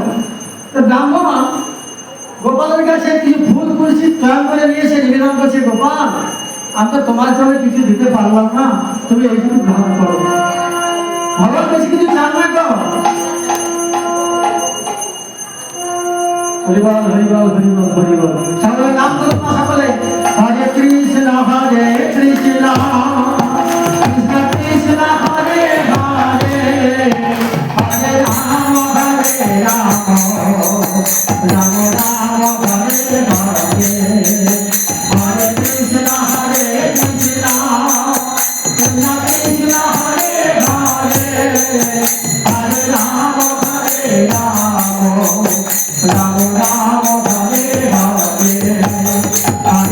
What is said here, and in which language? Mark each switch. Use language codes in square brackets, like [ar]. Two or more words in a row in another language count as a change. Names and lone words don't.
[bn] তো ব্রাহ্মণ গোপালের কাছে কিছু ফুল পুষ্টি তৈরি করে নিয়েছে, নিবেদন করছে, গোপাল আমি তো তোমার জন্য কিছু দিতে পারলাম না, তুমি এইটুকু গ্রহণ করো। ভগবান কাছে কিছু চান না গো। হরিবল হরিবল হরিবল হরিবল। সকলে নাম করো না, সকলে [sa] হরে কৃষ্ণ হরে কৃষ্ণ কৃষ্ণ কৃষ্ণ হরে হরে, হরে রাম হরে রাম, রাম রাম হরে হরে, হরে কৃষ্ণ হরে কৃষ্ণ কৃষ্ণ কৃষ্ণ হরে হরে, হরে রাম হরে রাম, রাম রাম হরে হরে।